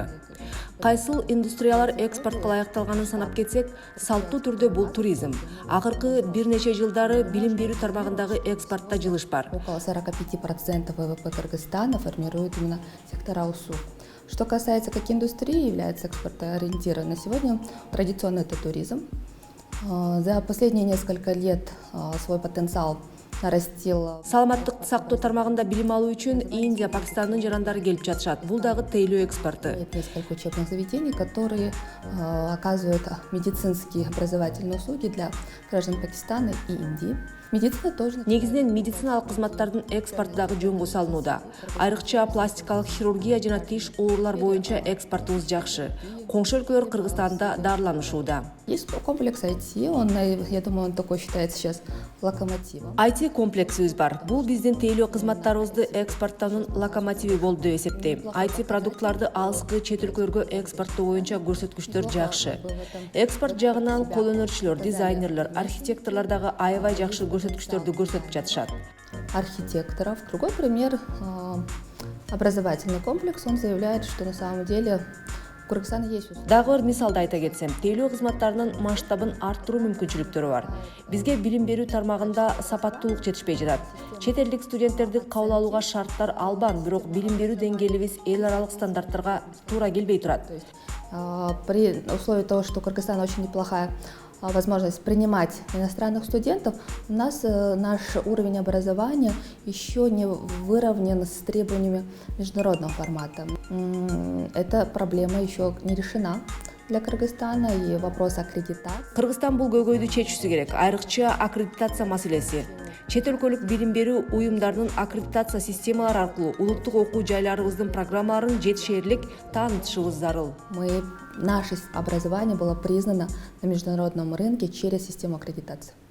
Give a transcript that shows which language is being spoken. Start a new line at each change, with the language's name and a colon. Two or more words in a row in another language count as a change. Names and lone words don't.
Kyrgyz: Кайсыл индустриялар экспортко ылайыкталганын санап кетсек, салттуу түрдө бул туризм. Акыркы бир нече жылдары билим берүү тармагындагы экспортто жылыш бар.
Russian: Около 45% ВВП Кыргызстана формирует именно сектора услуг. Что касается, как индустрии является экспортоориентированной, сегодня традиционно это туризм. За последние несколько лет свой потенциал нарастил.
Kyrgyz: Саламаттык сактоо тармагында билим алуу үчүн Индия, Пакистандын жарандары келип жатышат. Бул дагы тейлөө экспорту.
Russian: Несколько учебных заведений, которые оказывают медицинские образовательные услуги для граждан Пакистана и Индии. Медицина тоже.
Kyrgyz: Негизинен медициналык кызматтардын экспорту дагы жөнгө салынууда. Айрыкча пластикалык хирургия жана тиш оорулар боюнча экспортубуз жакшы. Коңшу өлкөлөр Кыргызстанда дарыланышууда.
Russian: Есть комплекс IT, он, я думаю, он такой считается сейчас локомотивом.
Kyrgyz: IT комплексибиз бар. Бул биздин тейлөө кызматтарыбызды экспорттоонун локомотиви болду деп эсептейм. IT продуктларды алыскы чет өлкөлөргө экспорттоо боюнча көрсөткүчтөр жакшы. Экспорт жагынан кол өнөрчүлөр, дизайнерлер, архитекторлор дагы аябай жакшы көрсөткүчтөрдү көрсөтүп жатышат.
Russian: Архитекторов. Другой пример образовательный комплекс. Он заявляет, что на самом деле у Кыргызстана есть услуги.
Kyrgyz: Дагы бир мисалды айта кетсем, тейлөө кызматтарынын масштабын арттыруу мүмкүнчүлүктөрү бар. Бизге билим берүү тармагында сапаттуулук жетишпей жатат. Чет элдик студенттерди кабыл алууга шарттар албан, бирок билим берүү деңгээлибиз эл аралык стандарттарга туура келбей турат.
Russian: При условии того, что у Кыргызстана очень неплохая возможность принимать иностранных студентов, у нас наш уровень образования еще не выровнен с требованиями международного формата. Эта проблема еще не решена для Кыргызстана, и вопрос аккредитации.
Kyrgyz: Кыргызстан бул көйгөйдү чечүүсү керек, айрыкча аккредитация маселеси. Чет өлкөлүк билим берүү уюмдарынын аккредитация системалары аркылуу улуттук окуу жайларыбыздын программаларын жетишээрлик таанытышыбыз зарыл.
Russian: Наше образование было признано на международном рынке через систему аккредитации.